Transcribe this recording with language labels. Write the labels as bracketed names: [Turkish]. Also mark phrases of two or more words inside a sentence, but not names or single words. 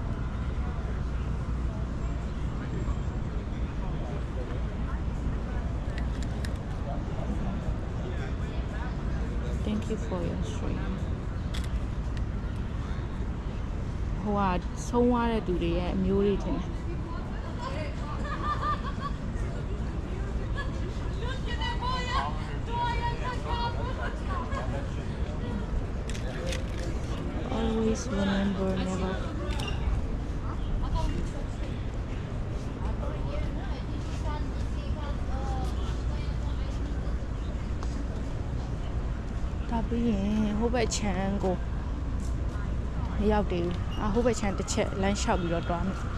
[English] Thank you for your stream [Burmese] ဟိုကဆုံးသွားတဲ့သူတွေရဲ့အမျိုးတွေထင်တယ် [English] Always remember never [Burmese] ဒါပြီးရင်ဟိုဘက်ချမ်းကိုမရောက်သေးဘူးဟိုဘက်ချမ်းတစ်ချက်လမ်းလျှောက်ပြီးတော့တွားမယ်